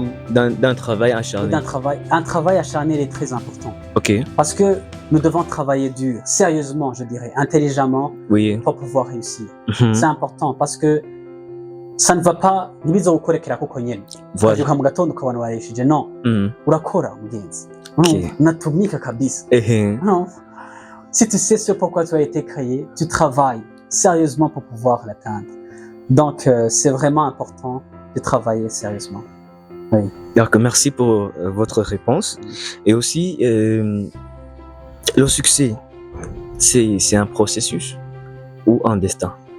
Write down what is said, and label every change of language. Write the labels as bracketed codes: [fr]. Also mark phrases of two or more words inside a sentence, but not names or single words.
[fr] D'un travail acharné. Un travail acharné, il est très important. Ok. Parce que nous devons travailler dur, sérieusement, je dirais, intelligemment, pour pouvoir réussiir. C'est important parce que ça ne va pas. Voilà. Non. [rn] Urakora, mugenzi. [sw] Unatumika kabisa. [fr] Non. Si tu sais ce pourquoi tu as été créé, tu travailles sérieusement pour pouvoir l'atteindre. Donc, c'est vraiment important de travailler sérieusement. Oui. Donc, merci pour votre réponse. Et aussi, le succès, c'est un processus ou un destin?